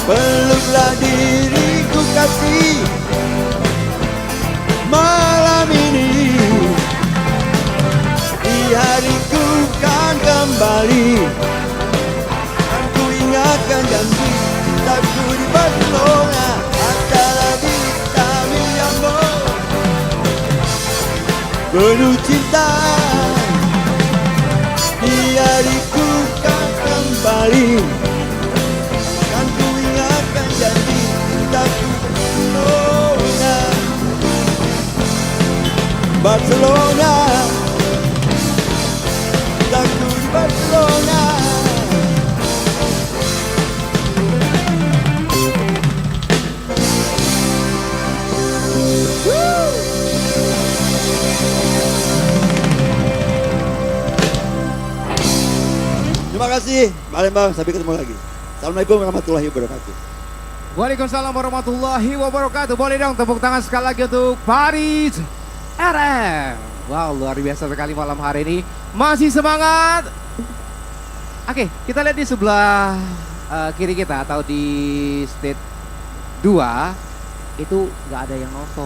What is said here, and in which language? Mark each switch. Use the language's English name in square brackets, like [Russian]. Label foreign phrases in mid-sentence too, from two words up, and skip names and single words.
[Indonesian] Peluklah diriku kasih malam ini, di hariku kan kembali, dan ku ingatkan janji cintaku di Barcelona. [Spanish] Hasta la vista mi amor, [Indonesian] penuh cinta, di hariku kan kembali, dan ku ingatkan janji cintaku Barcelona. Barcelona, cintaku di Barcelona. Terima kasih Palembang, sampai ketemu lagi. [Arabic] السلام عليكم ورحمة الله وبركاته. وعليكم السلام ورحمة الله وبركاته. [Indonesian] Boleh dong tepuk tangan sekali lagi untuk Paris RM. Wow, luar biasa sekali malam hari ini. Masih semangat. Oke, kita lihat di sebelah kiri kita atau di stage 2 itu nggak ada yang nonton.